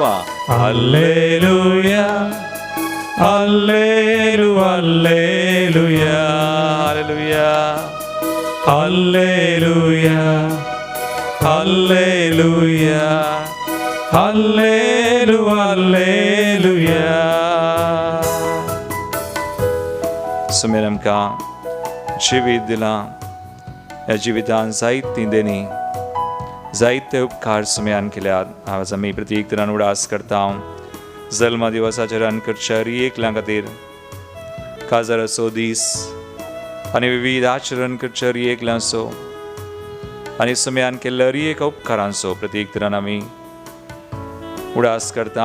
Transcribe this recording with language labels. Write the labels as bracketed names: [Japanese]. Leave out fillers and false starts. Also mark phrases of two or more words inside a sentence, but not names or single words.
[Kannada] ಹಲ್ಲೆಲೂಯಾ, ಹಲ್ಲೆಲು ಹಲ್ಲೆಲೂಯಾ, ಹಲ್ಲೆಲೂಯಾ, ಹಲ್ಲೆಲೂಯಾ, ಹಲ್ಲೆಲೂಯಾ, ಹಲ್ಲೆಲು ಹಲ್ಲೆಲೂಯಾ. [Konkani] सुमेर आमकां जिवीत दिलां. ह्या जिवितान जायतीं देणी, जायते उपकार सुमयान केल्यात. आज आमी प्रत्येक तरान उडास करता. जल्मा दिवसाच्या रानकरच्या रियेकल्यां खातीर, काजार असो दीस आनी विविध आचरण करच्या रियेकल्यां असो, आनी सुमयान केल्ल्या रियेक उपकारांचो प्रत्येक तरान आमी उडास करता.